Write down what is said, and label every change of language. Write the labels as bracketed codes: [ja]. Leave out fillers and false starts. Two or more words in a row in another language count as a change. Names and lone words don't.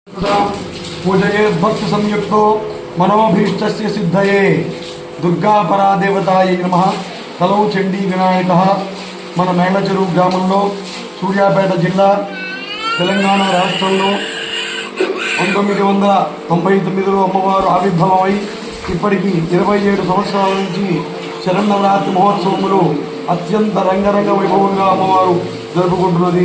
[sa] पूजये भक्त संयुक्तो मनोभीष्टस्य सिद्धये दुर्गा परादेवतायै नमः। तलौ चंडी विनायकः मन [te] మేళచెరువు గ్రామంలో సూర్యాపేట జిల్లా తెలంగాణ రాష్ట్రంలో 1999లో అమ్మవారు ఆవిర్భావమై ఇప్పటికి 27 సంవత్సరాల నుంచి శరన్నవరాత్రి మహోత్సవములు అత్యంత రంగరంగ వైభవంగా అమ్మవారు జరుపుకుంటున్నది।